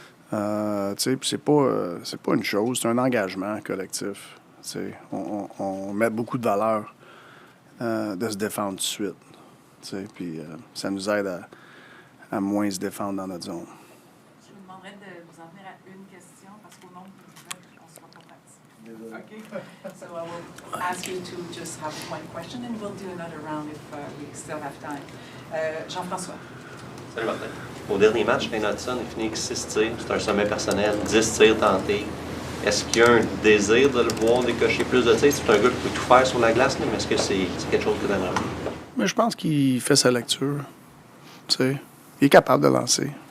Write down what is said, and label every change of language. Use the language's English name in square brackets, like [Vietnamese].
[French] Tu sais, puis c'est pas une chose, c'est un engagement collectif. Tu sais, on met beaucoup de valeur de se défendre tout de suite. Tu sais, puis ça nous aide à moins se défendre dans notre zone. Je vous demanderais de vous en venir à une question parce qu'au nombre on ne sera pas prêts. Okay. [English] So I will ask you to just have one question and we'll do another round if we still have time. [French] Jean-François. Salut Martin. Au dernier match, Hutson est fini avec 6 tirs. C'est un sommet personnel, 10 tirs tentés. Est-ce qu'il y a un désir de le voir décocher plus de tirs? C'est un gars qui peut tout faire sur la glace, mais est-ce que c'est quelque chose que tu aimerais? Mais je pense qu'il fait sa lecture. Tu sais, il est capable de lancer.